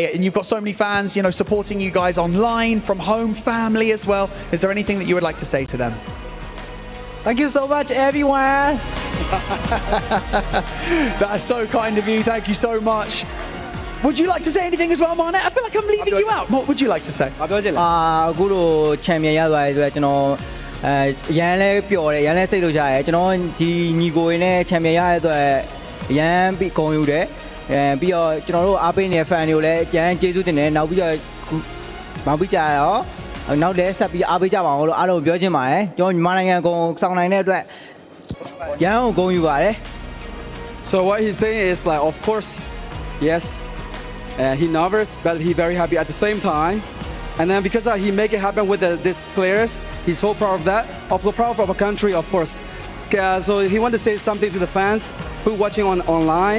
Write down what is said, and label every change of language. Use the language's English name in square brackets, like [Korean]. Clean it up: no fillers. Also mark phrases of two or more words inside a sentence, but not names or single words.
[English] And you've got so many fans, you know, supporting you guys online, from home, family as well. Is there anything that you would like to say to them? Thank you so much, everyone. That's so kind of you. Thank you so much. Would you like to say anything as well, Marnet? I feel like I'm leaving you out. What would you like to say? [Burmese] အခုလို champion ရသွားတဲ့အတွက်ကျွန်တော်ရန်လဲပျော်တယ်ရန်လဲစိတ်လို့ရတယ်ကျွန်တော်ဒီညီကိုရင်းနဲ့ champion ရတဲ့အတွက်ရန်ပြီးဂုဏ်ယူတယ်ပြီးတော့ကျွန်တော်တို့အားပေးနေတဲ့ fan တွေကိုလည်းကြမ်းကျေးဇူးတင်တယ်နောက်ပြီးတော့မောင်ပြီးကြတော့နောက်လည်းဆက်ပြီးအားပေးကြပါအောင်လို့အားလုံးပြောချင်ပါတယ်ကျွန်တော်မြန်မာနိုင်ငံကိုစောင့်နိုင်တဲ့အတွက်ရန်ကိုဂုဏ်ယူပါတယ် [English] So what he's saying is like, of course, yes, he nervous, but he very happy at the same time. And then because he make it happen with these players, he's so proud of that. Of course, proud of our country, of course. So he want to say something to the fans who watching online.